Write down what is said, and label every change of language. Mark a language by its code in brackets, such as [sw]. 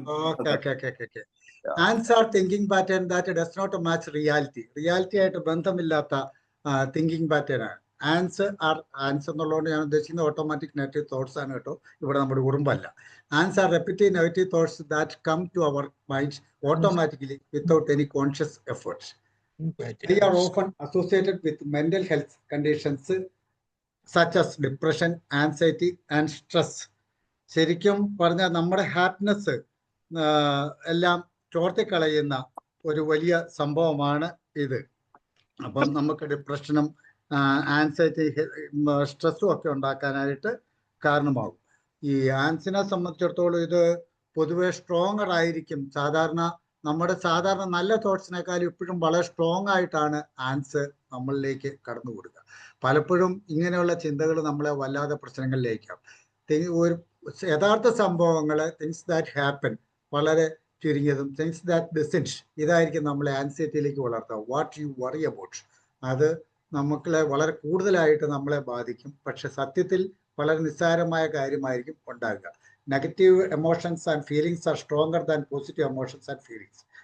[en] Okay. ANTs are thinking pattern that does not match reality [ml] ആയിട്ട് ബന്ധമില്ലാത്ത thinking pattern ആണ്. ആൻസ് എന്നുള്ളതുകൊണ്ട് ഞാൻ ഉദ്ദേശിക്കുന്നത് ഓട്ടോമാറ്റിക് നെഗറ്റീവ് തോട്ട്സ് ആണ് കേട്ടോ, ഇവിടെ നമ്മുടെ ഉറുമ്പല്ല. [en] ANTs are repetitive negative thoughts that come to our mind automatically without any conscious efforts. They are often associated with mental health conditions such as depression, anxiety and stress. [ml] ശരിക്കും പറഞ്ഞാൽ നമ്മുടെ happiness എല്ലാം ചോർത്തിക്കളയുന്ന ഒരു വലിയ സംഭവമാണ് ഇത്. അപ്പം നമുക്ക് ഡിപ്രഷനും ആൻസൈറ്റി, സ്ട്രെസ്സും ഒക്കെ ഉണ്ടാക്കാനായിട്ട് കാരണമാകും. ഈ ആൻസിനെ സംബന്ധിച്ചിടത്തോളം ഇത് പൊതുവെ സ്ട്രോങ്ങർ ആയിരിക്കും. നമ്മുടെ സാധാരണ നല്ല തോട്ട്സിനേക്കാളും ഇപ്പോഴും വളരെ സ്ട്രോങ് ആയിട്ടാണ് ആൻസ് നമ്മളിലേക്ക് കടന്നു കൊടുക്കുക. പലപ്പോഴും ഇങ്ങനെയുള്ള ചിന്തകൾ നമ്മളെ വല്ലാതെ പ്രശ്നങ്ങളിലേക്കാവും. ഒരു യഥാർത്ഥ സംഭവങ്ങൾ, [en] things that happen, [ml] വളരെ ചുരുങ്ങിയതും [en] things that decent, [ml] ഇതായിരിക്കും നമ്മളെ ആൻസൈറ്റിയിലേക്ക് വളർത്തുക. [en] what you worry about, [ml] അത് നമ്മളെ വളരെ കൂടുതലായിട്ട് നമ്മളെ ബാധിക്കും. പക്ഷെ സത്യത്തിൽ വളരെ നിസ്സാരമായ കാര്യമായിരിക്കും ഉണ്ടാകുക. [en] Negative emotions and feelings are stronger than positive emotions and feelings.